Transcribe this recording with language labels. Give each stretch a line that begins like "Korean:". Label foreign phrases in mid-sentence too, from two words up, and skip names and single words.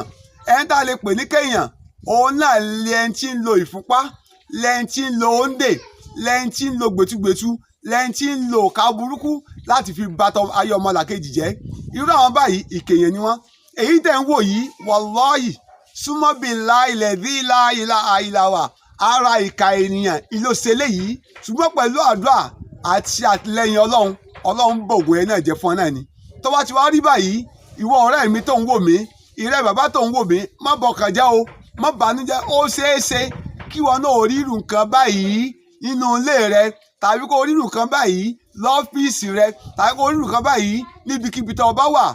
Yoruba: Ẹni tá a lè pè ní kéèyàn, òun náà lẹni tí ń lo ìfúnpá, lẹni tí ń lo òǹdè, lẹni tí ń lo gbẹ̀tugbẹ̀tu, lẹni tí ń lo òkà burúkú láti fi bàtọ ayé ọmọlàkejì jẹ́. Irú àwọn báyìí ìkà èèyàn ni wọ́n. Èyí tẹ̀ ń wò yìí, wallahi súnmọ́
Arabic: بالله الذي لا إله إلا هو,
Yoruba: ara ìkà ènìyàn ìlòsẹ̀lẹ̀ yìí, ṣùgbọ́n pẹ̀lú àdúrà àti àtìlẹ́yìn Ọlọ́run bògùn ẹ̀ náà jẹ́ fún ọ náà ni. Tó bá ti wá rí báyìí, ìwọ ọ̀rẹ́ mi tó ń wò mí, ìrẹ́ bàbá tó ń wò mí, má bọkàn jẹ́ o, má bànújẹ́. Ó ṣeéṣe kí wọn náà rí irú nǹkan báyìí nínú ilé rẹ, tàbí kó rí irú nǹkan báyìí lọ́fíìsì rẹ, tàbí kó rí irú nǹkan báyìí níbikíbi tó bá wà.